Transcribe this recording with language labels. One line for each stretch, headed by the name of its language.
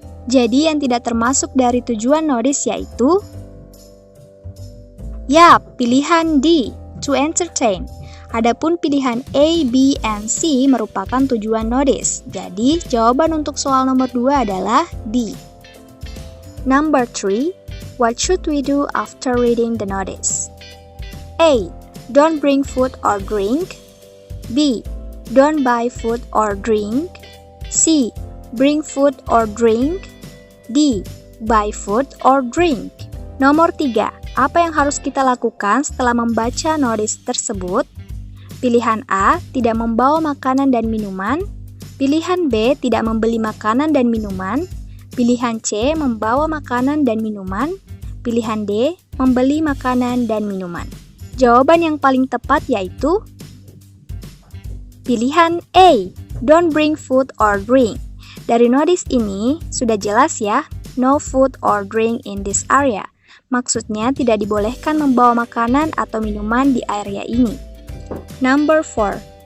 Indonesian: Jadi yang tidak termasuk dari tujuan notice yaitu pilihan D,
English: to entertain.
Indonesian: Adapun pilihan A, B, and C merupakan tujuan notice. Jadi jawaban untuk soal nomor 2 adalah D.
English: Number 3, what should we do after reading the notice? A. Don't bring food or drink. B. Don't buy food or drink. C. Bring food or drink. D. Buy food or drink.
Indonesian: Nomor 3. Apa yang harus kita lakukan setelah membaca notice tersebut? Pilihan A. Tidak membawa makanan dan minuman. Pilihan B. Tidak membeli makanan dan minuman. Pilihan C. Membawa makanan dan minuman. Pilihan D. Membeli makanan dan minuman. Jawaban yang paling tepat yaitu Pilihan A,
English: don't bring food or drink.
Indonesian: Dari notice ini, sudah jelas ya,
English: no food or drink in this area.
Indonesian: Maksudnya tidak dibolehkan membawa makanan atau minuman di area ini.
English: Number 4.